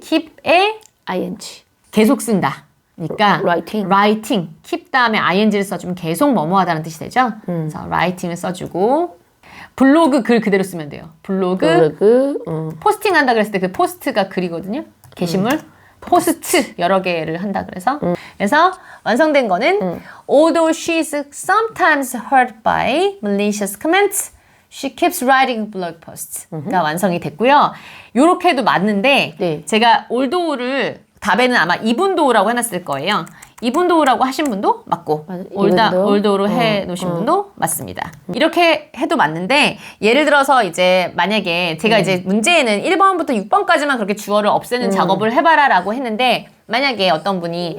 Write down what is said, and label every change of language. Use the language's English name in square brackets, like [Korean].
[Korean] keep에 ing. 계속 쓴다. 그러니까 [English] writing. [Korean] keep 다음에 ing를 써주면 계속 뭐뭐 하다는 뜻이 되죠. 그래서 writing을 써주고 블로그 글 그대로 쓰면 돼요. 블로그 포스팅 한다 그랬을 때 그 포스트가 글이거든요. 게시물. 포스트 여러 개를 한다 그래서 그래서 완성된 거는 [English] although she is sometimes hurt by malicious comments, she keeps writing blog posts가 [Korean] 완성이 됐고요. 요렇게 해도 맞는데 네. 제가 although를 답에는 아마 이분도라고 해놨을 거예요. 이분도라고 하신 분도 맞고 맞아, 올도로 해놓으신 분도 맞습니다. 이렇게 해도 맞는데 예를 들어서 이제 만약에 제가 이제 문제에는 1번부터 6번까지만 그렇게 주어를 없애는 작업을 해봐라 라고 했는데 만약에 어떤 분이